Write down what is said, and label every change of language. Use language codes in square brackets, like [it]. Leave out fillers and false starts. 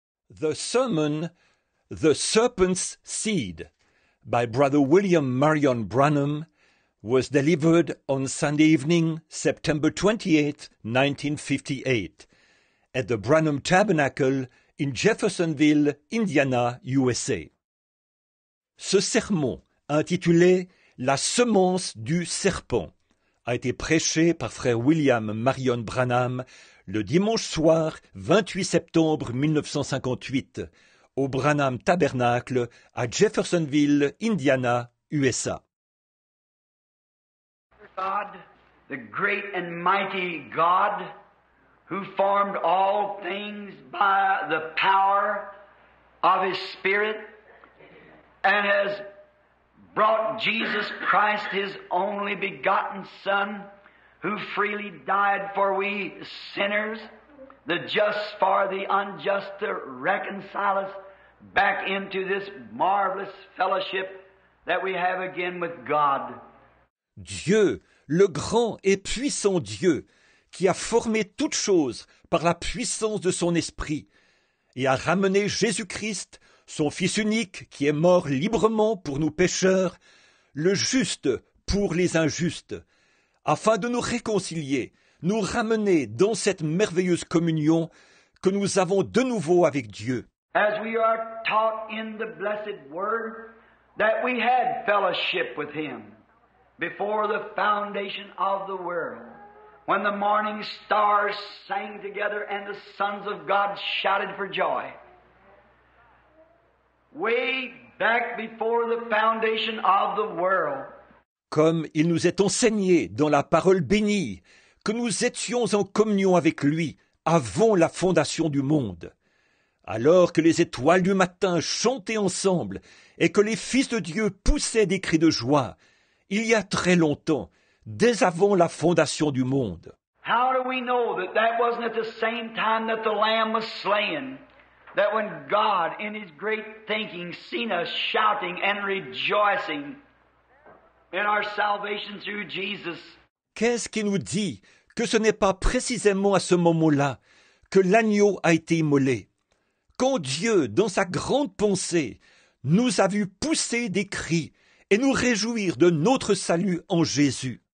[en] The sermon, The Serpent's Seed, by Brother William Marion Branham, was delivered on Sunday evening, September 28, 1958, at the Branham Tabernacle in Jeffersonville, Indiana, USA. [fr] Ce sermon, intitulé « La semence du serpent », a été prêché par frère William Marion Branham le dimanche soir 28 septembre 1958 au Branham Tabernacle à Jeffersonville, Indiana, USA. [en] God, the great and mighty God, who formed all things by the power of His Spirit and has brought Jesus Christ, His only begotten Son, who freely died for we sinners, the just for the unjust, to reconcile us back into this marvelous fellowship that we have again with God. [fr] Dieu, le grand et puissant Dieu, qui a formé toutes choses par la puissance de son esprit, et a ramené Jésus-Christ, son Fils unique, qui est mort librement pour nous pécheurs, le juste pour les injustes, afin de nous réconcilier, nous ramener dans cette merveilleuse communion que nous avons de nouveau avec Dieu. [en] As we are taught in the blessed Word that we had fellowship with Him before the foundation of the world, when the morning stars sang together and the sons of God shouted for joy. Way back before the foundation of the world. [fr] Comme il nous est enseigné dans la parole bénie que nous étions en communion avec lui avant la fondation du monde, alors que les étoiles du matin chantaient ensemble et que les fils de Dieu poussaient des cris de joie, il y a très longtemps, dès avant la fondation du monde. [en] How do we know that that wasn't at the same time that the Lamb was slain? That when God, in His great thinking, seen us shouting and rejoicing in our salvation through Jesus. [fr] Qu'est-ce qui nous dit que ce n'est pas précisément à ce moment-là que l'agneau a été immolé? Quand Dieu, dans sa grande pensée, nous a vus pousser des cris et nous réjouir de notre salut en Jésus.